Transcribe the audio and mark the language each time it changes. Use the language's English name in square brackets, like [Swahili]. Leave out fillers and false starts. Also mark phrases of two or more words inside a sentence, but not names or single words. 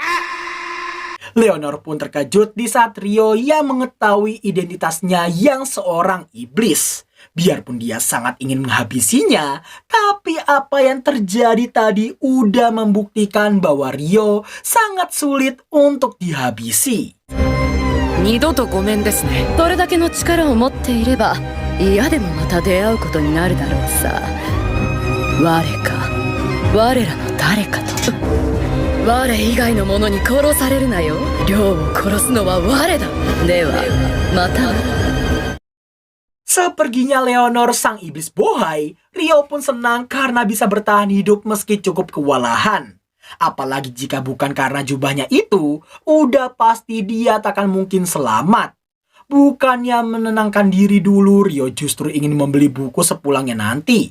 [Indonesian] Leonor pun terkejut di saat Rio yang mengetahui identitasnya yang seorang iblis. Biarpun dia sangat ingin menghabisinya, tapi apa yang terjadi tadi udah membuktikan bahwa Rio sangat sulit untuk dihabisi. [Japanese] 二度とごめんですね。それだけの力を持っていれば嫌でもまた出会うことになるだろうさ。我か我らの誰かと。我以外の者に殺されるなよ。亮を殺すのは我だ。ではまた。 [Indonesian] Seperginya Leonor sang iblis bohai, Rio pun senang karena bisa bertahan hidup meski cukup kewalahan. Apalagi jika bukan karena jubahnya itu, udah pasti dia takkan mungkin selamat. Bukannya menenangkan diri dulu, Rio justru ingin membeli buku sepulangnya nanti.